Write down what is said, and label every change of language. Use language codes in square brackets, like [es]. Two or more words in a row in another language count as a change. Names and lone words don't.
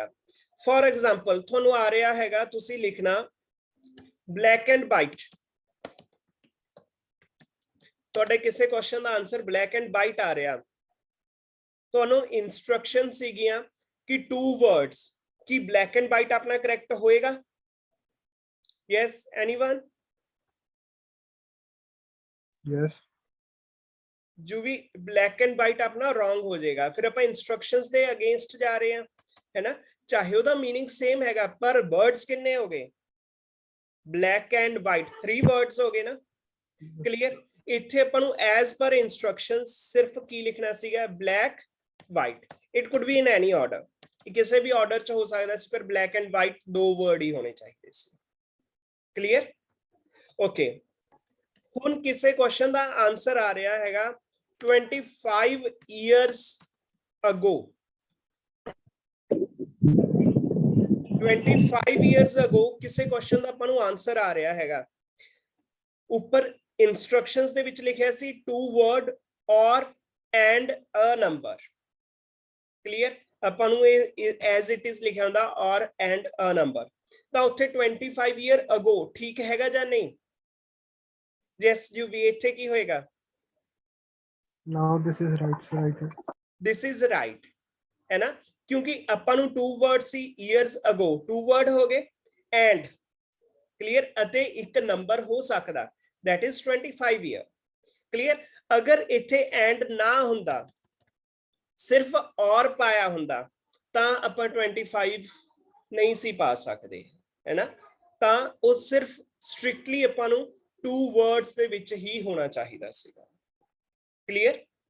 [en] for example [pa] ਤੁਹਾਨੂੰ ਆ ਰਿਹਾ ਹੈਗਾ ਤੁਸੀਂ ਲਿਖਣਾ [en] black and white, [pa] ਤੁਹਾਡੇ ਕਿਸੇ ਕੁਐਸਚਨ ਦਾ ਆਨਸਰ [en] black and white [pa] ਆ ਰਿਹਾ, ਤੁਹਾਨੂੰ ਇਨਸਟਰਕਸ਼ਨ ਸੀਗੀਆਂ ਕਿ [en] two words, [pa] ਕੀ [en] black and white [pa] ਆਪਣਾ ਕਰੈਕਟ ਹੋਏਗਾ? [en] yes anyone? यस [hi] जो भी [en] black and white [hi] अपना रॉन्ग हो जाएगा, फिर अपन इंस्ट्रक्शंस दे अगेंस्ट जा रहे हैं, है ना, चाहे ਉਹਦਾ [en] meaning same [hi] हैगा पर वर्ड्स कितने हो गए? [en] black and white [hi] 3 वर्ड्स हो गए ना, क्लियर। [pa] ਇੱਥੇ ਆਪਾਂ ਨੂੰ [en] as per instructions [pa] ਸਿਰਫ ਕੀ ਲਿਖਣਾ ਸੀਗਾ? [en] black white. it could be in any order, [pa] ਕਿਸੇ ਵੀ ਆਰਡਰ ਚ ਹੋ ਸਕਦਾ ਸੀ, ਪਰ [en] black and white [pa] 2 ਵਰਡ ਹੀ ਹੋਣੇ ਚਾਹੀਦੇ ਸੀ, ਕਲੀਅਰ, ਓਕੇ। ਹੁਣ ਕਿਸੇ ਕੁਐਸਚਨ ਦਾ ਆਨਸਰ ਆ ਰਿਹਾ ਹੈਗਾ [en] 25 years ago, 25 years ago [pa] ਕਿਸੇ ਕੁਐਸਚਨ ਦਾ ਆਪਾਂ ਨੂੰ ਆਨਸਰ ਆ ਰਿਹਾ ਹੈਗਾ, ਉੱਪਰ ਇਨਸਟਰਕਸ਼ਨਸ ਦੇ ਵਿੱਚ ਲਿਖਿਆ ਸੀ [en] two word or and a number, [pa] ਕਲੀਅਰ, ਆਪਾਂ ਨੂੰ ਇਹ [en] as it is [pa] ਲਿਖਿਆ ਹੁੰਦਾ [en] or and a number, [pa] ਤਾਂ ਉੱਥੇ [en] 25 year ago [pa] ਠੀਕ ਹੈਗਾ ਜਾਂ ਨਹੀਂ? ਯੈਸ ਜੀ ਵੀ, ਇੱਥੇ ਕੀ ਹੋਏਗਾ? [en] now this is right this is right, [hi] है ना, क्योंकि अपन ਨੂੰ [en] two word [hi] सी [en] years ago, two word [hi] हो गए [en] and clear [pa] ਅਤੇ ਇੱਕ ਨੰਬਰ ਹੋ ਸਕਦਾ, [en] that is 25 year, clear। [pa] ਅਗਰ ਇੱਥੇ and ਨਾ ਹੁੰਦਾ, ਸਿਰਫ ਔਰ ਪਾਇਆ ਹੁੰਦਾ ਤਾਂ ਆਪਾਂ 25 ਨਹੀਂ ਸੀ ਪਾ ਸਕਦੇ, ਹੈ ਨਾ, ਤਾਂ ਉਹ ਸਿਰਫ ਸਟ੍ਰਿਕਟਲੀ ਆਪਾਂ ਨੂੰ [en] two words [pa] ਦੇ ਵਿੱਚ ਹੀ ਹੋਣਾ ਚਾਹੀਦਾ ਸੀਗਾ, ਕਲੀਅਰ।